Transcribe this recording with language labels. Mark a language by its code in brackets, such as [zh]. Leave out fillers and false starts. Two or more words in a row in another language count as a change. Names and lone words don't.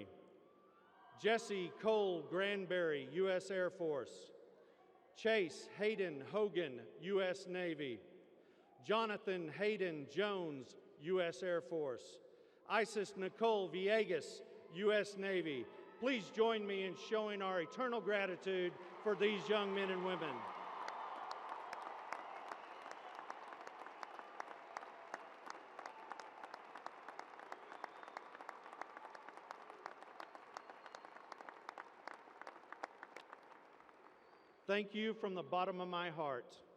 [en] Jesse Cole Granberry, U.S. Air Force. Chase Hayden Hogan, U.S. Navy. Jonathan Hayden Jones, U.S. Air Force. Isis Nicole Villegas, U.S. Navy. Please join me in showing our eternal gratitude for these young men and women. Thank you from the bottom of my heart.